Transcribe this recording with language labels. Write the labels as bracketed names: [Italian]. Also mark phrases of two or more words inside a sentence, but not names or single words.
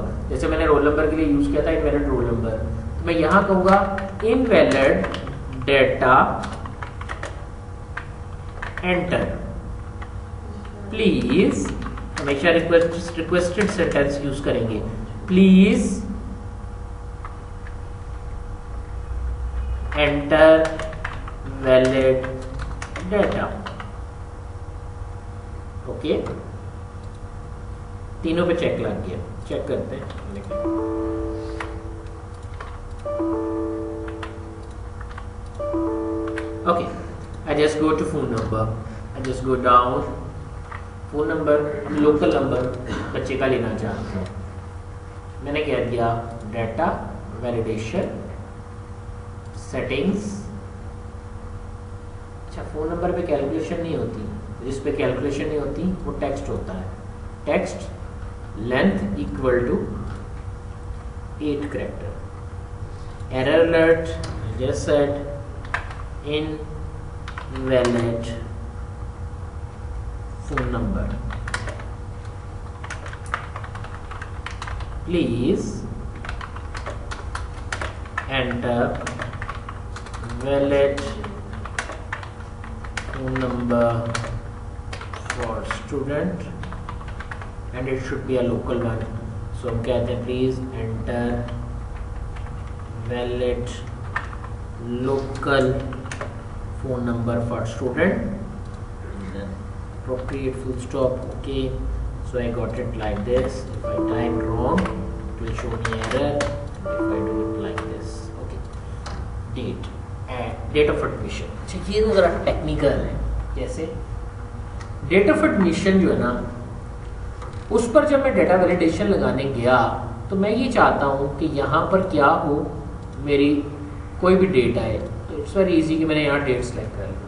[Hindi] जैसे मैंने रोल नंबर के लिए यूज किया था [English] invalid roll number, [Hindi] तो मैं यहाँ कहूँगा [English] invalid data enter, please, [Hindi] हमेशा [English] requested sentence [Hindi] यूज करेंगे, [English] please enter valid data. [Hindi] ओके, तीनों पे चेक लग गया, चेक करते हैं। ओके, [English] I just go to phone number, I just go down, phone number, [Hindi] हम [English] local number [Hindi] बच्चे का लेना चाहते हैं। मैंने कह दिया [English] data validation settings. [Hindi] अच्छा, [English] phone number [Hindi] पे कैलकुलेशन नहीं होती, जिस पे कैलकुलेशन नहीं होती वो टेक्स्ट होता है। [English] text length equal to 8 character. error alert, just said invalid phone number, please enter valid phone number for student and it should be a local one. So [Hindi] हम कहते हैं [English] please enter valid local phone number for student, appropriate full stop. Okay, so I got it like this. If I type wrong it will show me error, if I do it like this. Okay, date of admission। [Hindi] अच्छा, ये तो जरा टेक्निकल है। जैसे [English] date of admission [Hindi] जो है ना, उस पर जब मैं [English] data validation [Hindi] लगाने गया तो मैं ये चाहता हूँ कि यहाँ पर क्या हो, मेरी कोई भी डेट आए, [English] it's very easy [Hindi] कि मैंने यहाँ [English] date select [Hindi] कर लिया।